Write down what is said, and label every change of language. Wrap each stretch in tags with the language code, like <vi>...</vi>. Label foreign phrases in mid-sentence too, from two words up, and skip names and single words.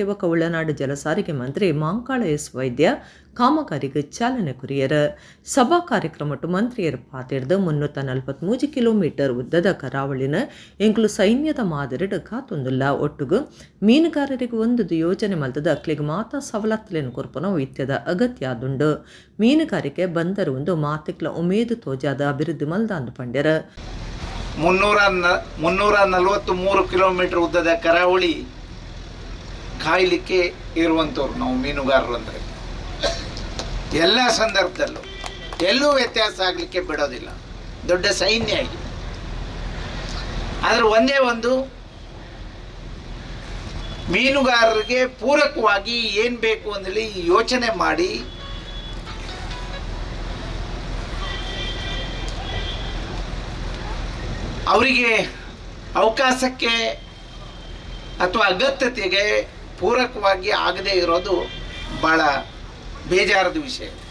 <tcy>ಬೊಕ್ಕ ಉಳ್ಳನಾಡು ಜಲಸಾರಿಗೆ ಮಂತ್ರಿ ಮಂಕಾಳ ಎಸ್ ವೈದ್ಯ ಕಾಮಗಾರಿಗೆ ಚಾಲನೆ ಕುರಿಯರ ಸಭಾ ಕಾರ್ಯಕ್ರಮಟ್ಟು ಮಂತ್ರಿಯರು ಪಾತಿರ್ದು 343 ಕಿಲೋಮೀಟರ್ ಉದ್ದದ ಕರಾವಳಿನ ಎಂಕ್ಲು ಸೈನ್ಯದ ಮಾದರಿಡ ಕಾತೊಂದುಲ್ಲ ಒಟ್ಟುಗು ಮೀನುಗಾರರಿಗೆ ಒಂದು ಯೋಜನೆ ಮಲ್ತದ ಅಕ್ಲಿಗೆ ಮಾತಾ ಸವಲತ್ತುಲೇನು ಕೊರ್ಪನ ಇತ್ಯದ ಅಗತ್ಯ ಆದುಂಡು ಮೀನುಗಾರಿಕೆ ಬಂದರು ಒಂದು ಮಾತಿಕ್ಲ ಉಮೇದು ತೋಜಾದ ಅಭಿವೃದ್ಧಿ ಮಲ್ದಾಂದು ಪಂಡ್ಯರ</tcy> <kn>343 ಕಿಲೋಮೀಟರ್ ಉದ್ದದ ಕರಾವಳಿ ಕಾಯಲಿಕ್ಕೆ ಇರುವಂಥವ್ರು ನಾವು ಮೀನುಗಾರರು ಅಂದರೆ ಎಲ್ಲ ಸಂದರ್ಭದಲ್ಲೂ ಎಲ್ಲೂ ವ್ಯತ್ಯಾಸ ಆಗಲಿಕ್ಕೆ ಬಿಡೋದಿಲ್ಲ. ದೊಡ್ಡ ಸೈನ್ಯ ಇದೆ. ಆದರೆ ಒಂದೇ ಒಂದು ಮೀನುಗಾರರಿಗೆ ಪೂರಕವಾಗಿ ಏನು ಬೇಕು ಅಂತೇಳಿ ಯೋಚನೆ ಮಾಡಿ ಅವರಿಗೆ ಅವಕಾಶಕ್ಕೆ ಅಥವಾ ಅಗತ್ಯತೆಗೆ ಪೂರಕವಾಗಿ ಆಗದೇ ಇರೋದು ಭಾಳ ಬೇಜಾರದ ವಿಷಯ.</kn>